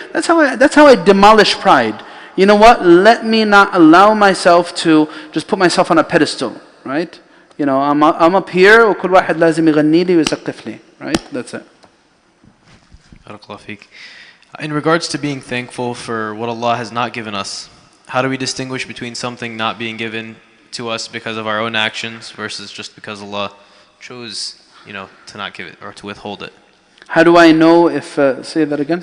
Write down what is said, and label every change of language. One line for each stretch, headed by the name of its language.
English: That's how I demolish pride. You know what? Let me not allow myself to just put myself on a pedestal, right? I'm up here,
Arabic: وكل واحد لازم يغني لي ويسقف لي, right?
English: That's it. Barakallahu feek. In regards to being thankful for what Allah has not given us, how do we distinguish between something not being given to us because of our own actions versus just because Allah chose, to not give it or to withhold it? How do I know if, say that again?